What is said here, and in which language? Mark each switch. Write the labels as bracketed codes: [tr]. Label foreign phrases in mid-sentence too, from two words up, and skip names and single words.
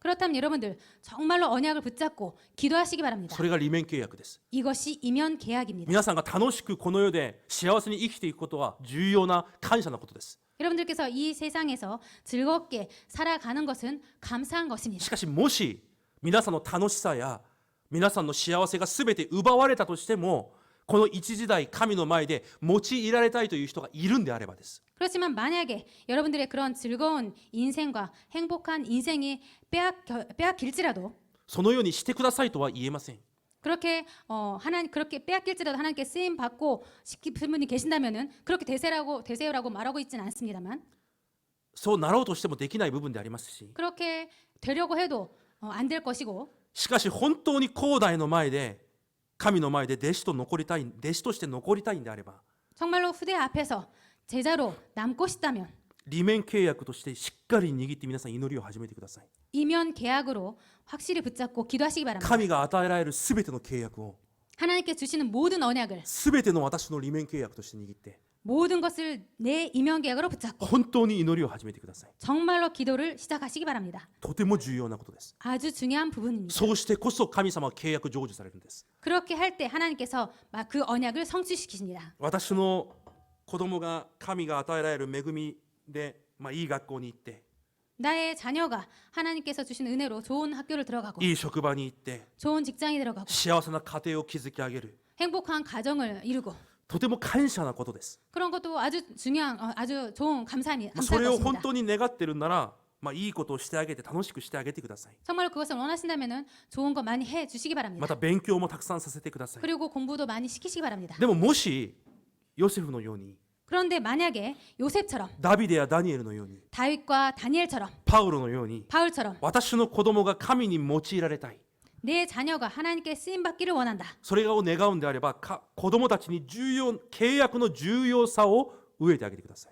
[ko] 그렇다면 여러분들 정말로 언약을 붙잡고 기도하시기 바랍니다. [ja] それが利免契約です。 [ko] 이것이 이면 계약입니다. [ja] 皆さんが楽しくこの世で幸せに生きていくことは重要な感謝なことです。 [ko] 여러분들께서 이 세상에서 즐겁게 살아가는 것은 감사한 것입니다. [ja] しかしもし皆さんの楽しさや皆さんの幸せが全て奪われたとしてもこの一時代神の前で用いられたいという人がいるんであればです。 [ko] 그렇지만 만약에 여러분들의 그런 즐거운 인생과 행복한 인생이 빼앗길지라도 [ja] そのようにしてくださいとは言えません。 [ko] 그렇게 그렇게 빼앗길지라도 하나님께 쓰임 받고 싶은 분이 계신다면은 그렇게 되세요라고 말하고 있지는 않습니다만 [ja] そうなろうとしてもできない部分でありますし [ko] 그렇게 되려고 해도 안 될 것이고 [ja] しかし本当に後代の前で神の前で弟子として残りたいんであれば [ko] 정말로 후대 앞에서 제자로 남고 싶다면 [ja] 利免契約としてしっかり握って皆さん祈りを始めてください。 [ko] 이면 계약으로 확실히 붙잡고 기도하시기 바랍니다. [ja] 神が与えられるすべての契約を [ko] 하나님께 주시는 모든 언약을 [ja] すべての私の利免契約として握って [ko] 모든 것을 내 이면 계약으로 붙잡고 [ja] 本当に祈りを始めてください。 [ko] 정말로 기도를 시작하시기 바랍니다. [ja] とても重要なことです。 [ko] 아주 중요한 부분입니다. [ja] そうしてこそ神様は契約成就されるんです。 [ko] 그렇게 할 때 하나님께서 그 언약을 성취시키십니다. [ja] 私の子供が神が与えられる恵みで、いい学校に行って [ko] 나의 자녀가 하나님께서 주신 은혜로 좋은 학교를 들어가고 [ja] いい職場に行って [ko] 좋은 직장에 들어가고 [ja] 幸せな家庭を築き上げる [ko] 행복한 가정을 이루고 [ja] とても感謝なことです。 [ko] 그런 것도 아주 중요한 아주 좋은 감사한 [ja] それを本 [ko] 것입니다. [ja] 当に願ってるなら、いいことをしてあげて楽しくしてあげてください。 [ko] 정말로 그것을 원하신다면은 좋은 거 많이 해 주시기 [ja] ま [ko] 바랍니다. [ja] た勉強もたくさんさせてください。 [ko] 그리고 공부도 많이 시키시기 바랍니다. [ja] でももしヨセフのように [ko] 그런데 만약에 요셉처럼 [ja] ダビデやダニエルのように [ko] 다윗과 다니엘처럼 [ja] パウロのように [ko] 바울처럼 [ja] 私の子供が神に用いられたい [ko] 내 자녀가 하나님께 쓰임 받기를 원한다. [ja] それを願うんであれば子供たちに契約の重要さを植えてあげてください。